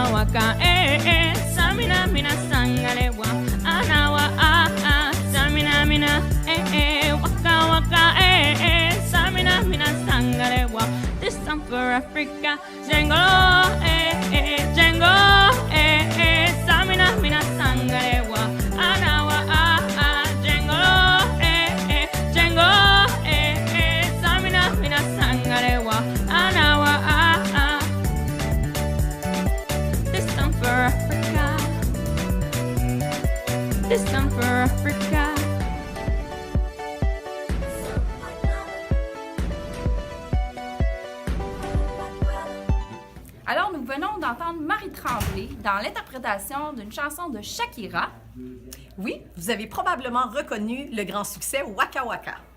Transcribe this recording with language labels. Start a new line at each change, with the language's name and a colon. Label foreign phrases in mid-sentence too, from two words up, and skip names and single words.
English: waka samina mina sangare wa anawa samina mina waka waka samina mina sangare wa. This time for Africa, Django Django samina mina sangare wa anawa Django Django samina mina sangare wa anawa. This time for Africa. This time for Africa.
French: Alors, nous venons d'entendre Marie Tremblay dans l'interprétation d'une chanson de Shakira. Oui, vous avez probablement reconnu le grand succès Waka Waka.